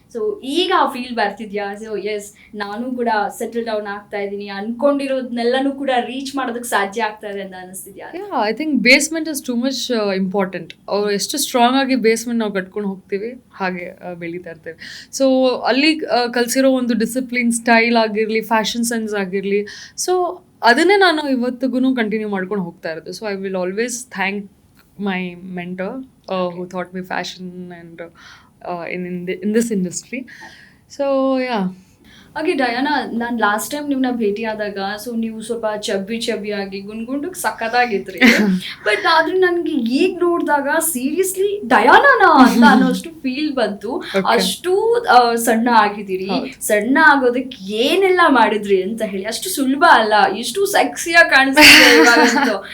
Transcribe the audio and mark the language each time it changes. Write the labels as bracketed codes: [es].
[kn] So ಈಗ ಆ feel ಬರ್ತಿದ್ಯಾ? So S, ನಾನು ಕೂಡ ಸೆಟಲ್ ಡೌನ್ ಆಗ್ತಾ ಇದ್ದೀನಿ, ಅನ್ಕೊಂಡಿರೋದನ್ನೆಲ್ಲನೂ ಕೂಡ ರೀಚ್ ಮಾಡೋದಕ್ಕೆ ಸಾಧ್ಯ ಆಗ್ತಾ ಇದೆ ಅಂತ ಅನಿಸ್ತಿದ್ಯಾ? [en] I think basement is too much important. [kn] ಅವ್ರು ಎಷ್ಟು ಸ್ಟ್ರಾಂಗ್ ಆಗಿ ಬೇಸ್ಮೆಂಟ್ ನಾವು ಕಟ್ಕೊಂಡು ಹೋಗ್ತೀವಿ, ಹಾಗೆ ಬೆಳೀತಾ ಇರ್ತೇವೆ. ಸೊ ಅಲ್ಲಿ ಕಲಿಸಿರೋ ಒಂದು ಡಿಸಿಪ್ಲಿನ್, ಸ್ಟೈಲ್ ಆಗಿರಲಿ, ಫ್ಯಾಷನ್ ಸೆನ್ಸ್ ಆಗಿರಲಿ, ಸೊ ಅದನ್ನೇ ನಾನು ಇವತ್ತಿಗೂ ಕಂಟಿನ್ಯೂ ಮಾಡ್ಕೊಂಡು ಹೋಗ್ತಾ ಇರೋದು. [en] So I will always thank my mentor who taught me fashion and in this industry. So yeah. [kn] ಹಾಗೆ ಡಯಾನಾ, ನಾನು ಲಾಸ್ಟ್ ಟೈಮ್ ನಿಮ್ಮನ್ನ ಭೇಟಿ ಆದಾಗ ಸೊ ನೀವು ಸ್ವಲ್ಪ ಚಬ್ಬಿ ಆಗಿ ಗುಂಡ್ಗುಂಡಕ್ಕೆ ಸಕ್ಕತ್ತಾಗಿದ್ರಿ. ಬಟ್ ಆದ್ರೆ ನನಗೆ ಈಗ ನೋಡಿದಾಗ ಸೀರಿಯಸ್ಲಿ ಡಯಾನಾನಾ ಅಂತ ಅನ್ನೋಷ್ಟು ಫೀಲ್ ಬಂತು. ಅಷ್ಟು ಸಣ್ಣ ಆಗಿದ್ದೀರಿ. ಸಣ್ಣ ಆಗೋದಕ್ಕೆ ಏನೆಲ್ಲ ಮಾಡಿದ್ರಿ ಅಂತ ಹೇಳಿ, ಅಷ್ಟು ಸುಲಭ ಅಲ್ಲ, ಇಷ್ಟು ಸೆಕ್ಸಿಯಾಗಿ ಕಾಣಿಸ್ತಿದೆ.